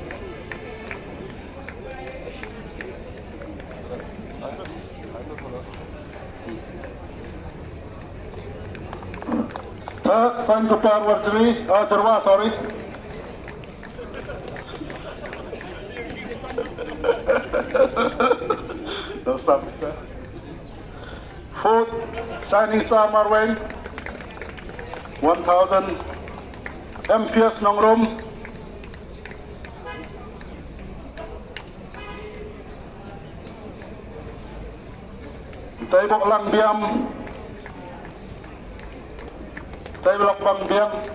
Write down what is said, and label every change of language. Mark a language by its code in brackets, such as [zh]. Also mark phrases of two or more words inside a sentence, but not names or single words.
[en] Third, Sanjupar Durwa, sorry. No stop, sir. Fourth, Shining Star Marweng, 1,000. MPS Nongrum, Taibok Lang Biam, Taibok Bang Biam,